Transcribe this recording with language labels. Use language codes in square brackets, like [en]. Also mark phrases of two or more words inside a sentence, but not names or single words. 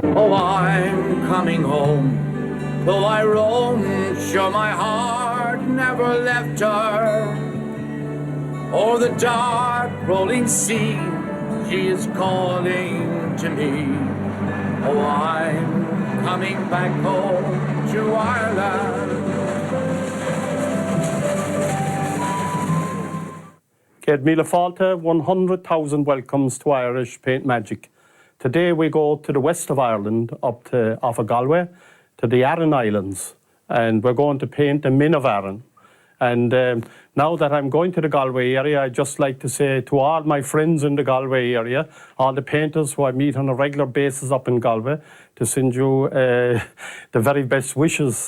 [en] Oh, I'm coming home, though I roam, sure my heart never left her. O'er the dark rolling sea, she is calling to me. Oh, I'm coming back home to Ireland. [ga] Céad míle fáilte, [en] 100,000 welcomes to Irish Paint Magic. Today we go to the west of Ireland, up to off of Galway, to the Aran Islands, and we're going to paint the Min of Aran. And now that I'm going to the Galway area, I'd just like to say to all my friends in the Galway area, all the painters who I meet on a regular basis up in Galway, to send you the very best wishes.